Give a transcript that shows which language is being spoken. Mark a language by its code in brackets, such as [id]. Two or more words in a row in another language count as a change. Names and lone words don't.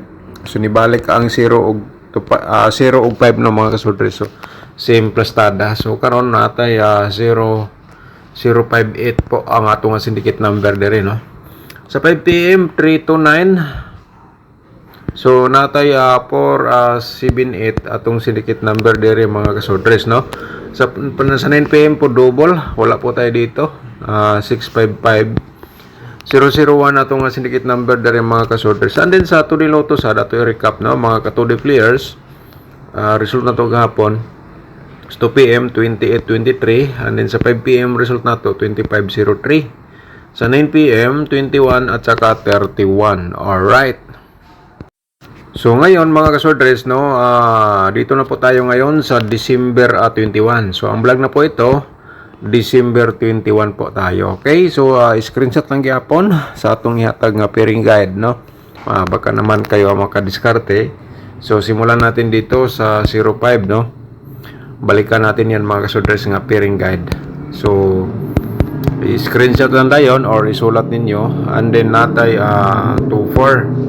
[ceb] So nibalik ang 0 ug 0 ug 5 no mga kasodres. So same plastada. So karon natay 0,058 po ang atong [en] syndicate number [ceb] dire no. Sa 5 p.m. 329. So natay 478 atong [en] syndicate number [ceb] dire mga kasodres no. Sa 9 p.m. po double, [tl] wala po tayo dito. [ceb] 655 001 atong [en] syndicate number [ceb] dire mga kasodres. [en] And then [ceb] sa 2D Lotto sa dato recap no mga ka-2D players. Result na to gahapon. Sa 2 p.m. 2823 [en] and then [ceb] sa 5 p.m. result na to 2503. [tl] Sa 9 p.m. 21 at saka 31. All right. So ngayon mga kasodres no, dito na po tayo ngayon sa December 21. So ang vlog na po ito, December 21 po tayo. [ceb] Okay? So screenshot lang gyapon sa atong ihatag nga [en] pairing guide [ceb] no. [tl] Baka naman kayo makadiskarte. So simulan natin dito sa 05 no. Balikan natin yan mga kasodres nga [en] pairing guide. [ceb] So i-screenshot lang tayo or isulat ninyo [en] and then [ceb] natay 24.